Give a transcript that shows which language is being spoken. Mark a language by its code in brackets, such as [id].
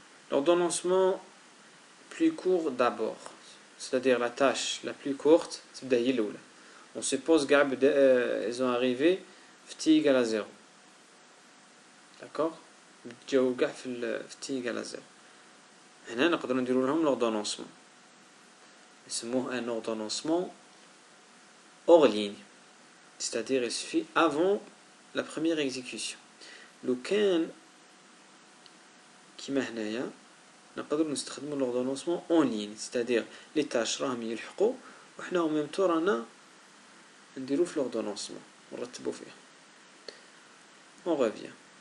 [fr] L'ordonnancement plus court d'abord, c'est-à-dire la tâche la plus courte, c'est d'Aïloula. On suppose qu'ils ont arrivé t égale à 0. D'accord [ar] جاو كاع في [fr] t égale à 0. [ar] هنا نقدروا نديروا لهم l'ordonnancement. يسموه [fr] un ordonnancement hors ligne. C'est-à-dire il suffit avant la première exécution. [ar] لو كان كيما هنايا نقدر نستخدموا [fr] l'ordonnancement en ligne, c'est-à-dire les tâches [ar] راهم يلحقوا وحنا [fr] en même temps [ar] رانا نديرو في l'ordonnancement ونرتبوا فيه. [fr] On revient.